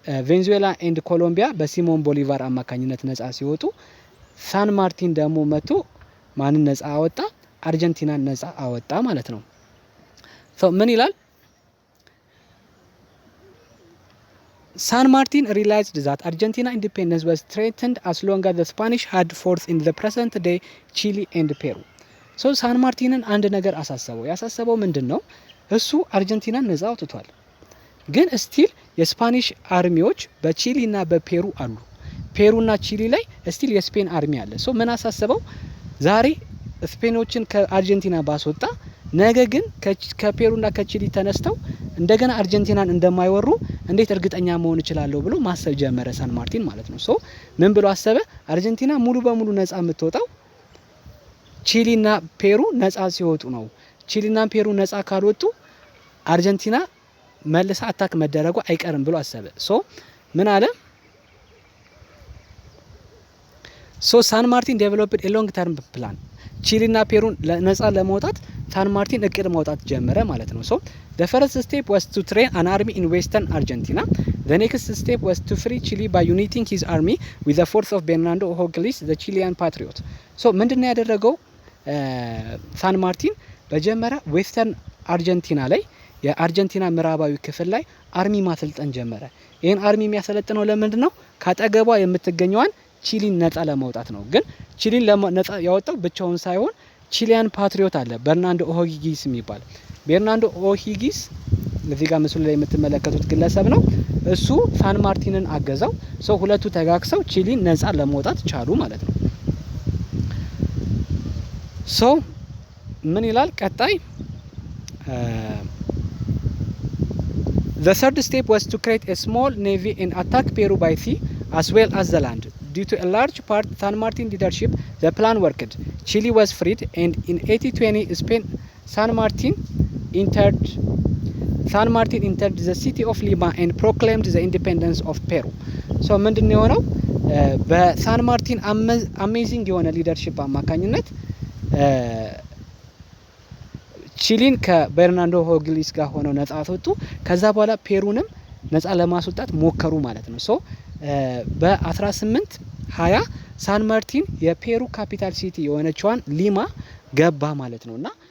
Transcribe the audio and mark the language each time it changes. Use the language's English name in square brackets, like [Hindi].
[Amharic] ቬንዙዌላ ኤንድ ኮሎምቢያ በሲሞን ቦሊቫር አማካኝነት ነፃ ሲወጡ ሳን ማርቲን ደግሞ መጥቶ ማንን ነፃ አወጣ? አርጀንቲናን ነፃ አወጣ ማለት ነው። ምን ይላል? [English] San Martin realized that Argentina independence was threatened as long as the Spanish had force in the present day Chile and Peru. [Amharic] ሳን ማርቲንን አንድ ነገር አሳሰበው። ያሳሰበው ምንድነው? እሱ አርጀንቲናን ነፃ አውጥቷል። ግን ስቲል የስፓኒሽ አርሚዎች በቺሊና በፔሩ አሉ። ፔሩና ቺሊ ላይ ስቲል የስፔን አርሚ አለ። ምን አሳሰበው? ዛሬ ስፔኖችን ከአርጀንቲና ባስወጣ ነገ ግን ከፔሩና ከቺሊ ተነስተው እንደገና አርጀንቲናን እንደማይወሩ እንዴት እርግጠኛ መሆን እችላለሁ ብሎ ማሰብ ጀመረ ሳን ማርቲን ማለት ነው። ምን ብሎ አሰበ? አርጀንቲና ሙሉ በሙሉ ነፃ የምትወጣው ቺሊና ፔሩ ነፃ ሲወጡ ነው። ቺሊና ፔሩ ነፃ ካልወጡ አርጀንቲና መልሳ አታክ መደረጉ አይቀርም ብሎ አሰበ። ምን አለ? [English] ሳን ማርቲን ዴቨሎፕድ ኤ ሎንግ ተርም ፕላን። ቺሊና ፔሩን ነፃ ለማውጣት ሳን ማርቲን እቅድ ማውጣት ጀመረ ማለት ነው። the first step was to train an army in western Argentina. The next step was to free Chile by uniting his army with the force of Bernardo O'Higgins, the Chilean patriot. [Amharic] ምንድነው ያደረገው ሳን ማርቲን? በመጀመሪያ ዌስተርን አርጀንቲና ላይ የአርጀንቲና ምዕራባዊ ክፍል ላይ አርሚ ማሰልጠን ጀመረ። ይሄን አርሚ የሚያሰለጥነው ለምንድን ነው? ካጠገቧ የምትገኘዋን ቺሊን ነፃ ለማውጣት ነው። ግን ቺሊን ነፃ ያወጣው ብቻውን ሳይሆን ቺሊያን ፓትሪዮት አለ በርናንዶ ኦሂጊስ የሚባል። በርናንዶ ኦሂጊስ እዚህ ጋር ምስሉ ላይ የምትመለከቱት ግለሰብ ነው። እሱ ሳን ማርቲንን አገዛው። ሁለቱ ተጋግሰው ቺሊን ነፃ ለማውጣት ቻሉ ማለት ነው። ምን ይላል ቀጣይ? [English] The third step was to create a small navy and attack Peru by sea as well as the land. Due to a large part San Martin leadership, the plan worked. Chile was freed and in 1820 Spain San Martin entered the city of Lima and proclaimed the independence of Peru. [Amharic] ምንድነው የሆነው? በሳን ማርቲን አሜዚንግ የሆነ ሊደርሺፕ አማካኝነት ቺሊን ከበርናንዶ ኦሂጊስ ጋር ሆነው ነፃ አወጡ። ከዛ በኋላ ፔሩንም ነፃ ለማስወጣት ሞከሩ ማለት ነው። በ1820 ሳን ማርቲን የፔሩ ካፒታል ሲቲ የሆነችዋን ሊማ ገባ ማለት ነውና